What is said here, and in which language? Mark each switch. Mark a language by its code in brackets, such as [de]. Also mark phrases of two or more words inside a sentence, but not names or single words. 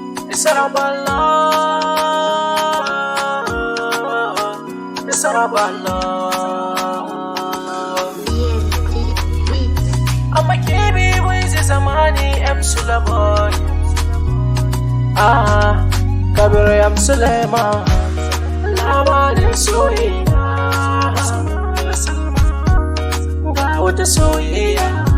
[en] It's all about love. It's all about love. I'm a K B with the Zamani M Sulaboy. [ha] Ah, Kabir M Sulaiman. Labarin soyayya. Ga wata soyayya.